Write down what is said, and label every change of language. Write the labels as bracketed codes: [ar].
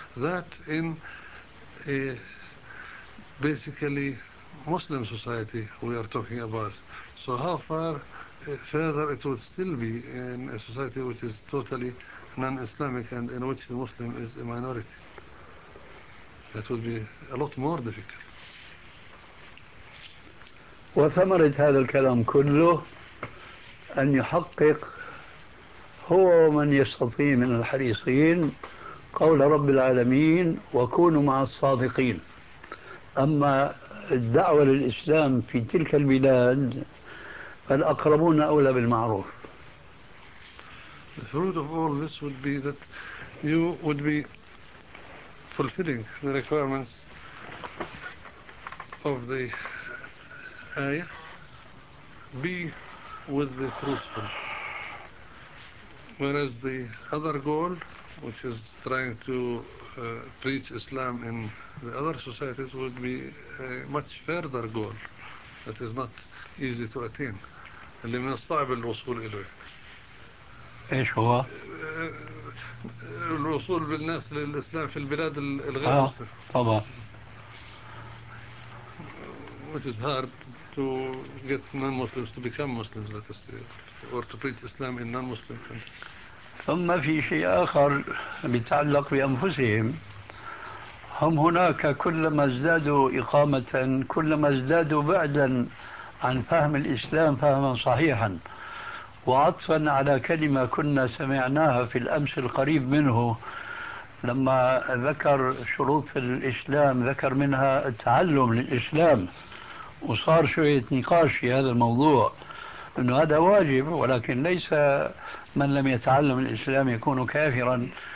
[en] That in a basically Muslim society we are talking about. So how far further it would still be in a society which is totally non-Islamic and in which the Muslim is a minority? That would be a lot more difficult. [ar] وثمرة هذا الكلام كله أن يحقق هو من يستطيع من الحريصين قول رب العالمين وكونوا مع الصادقين. أما الدعوة للإسلام في تلك البلاد فالأقربون أولى بالمعروف. [en] The fruit of all this would be that you would be fulfilling the requirements of the ayah, be with the truthful, whereas the other goal, which is trying to preach Islam in the other societies, would be a much further goal that is not easy to attain. [ar] اللي من الصعب الوصول إليه. إيش هو؟ الوصول بالناس للإسلام في البلاد الغير مسلمة. طبعا. [en] Which is hard. to get non-Muslims to become Muslims, let us say, or to preach Islam in non-Muslim countries. [ar] ثم في شيء آخر بتعلق بأنفسهم. هم هناك كلما ازدادوا إقامة كلما ازدادوا بعدا عن فهم الإسلام فهما صحيحا، وعطفا على كلمة كنا سمعناها في الأمس القريب منه لما ذكر شروط الإسلام، ذكر منها التعلم للإسلام، وصار شوية نقاش في هذا الموضوع أنه هذا واجب، ولكن ليس من لم يتعلم الإسلام يكون كافرا،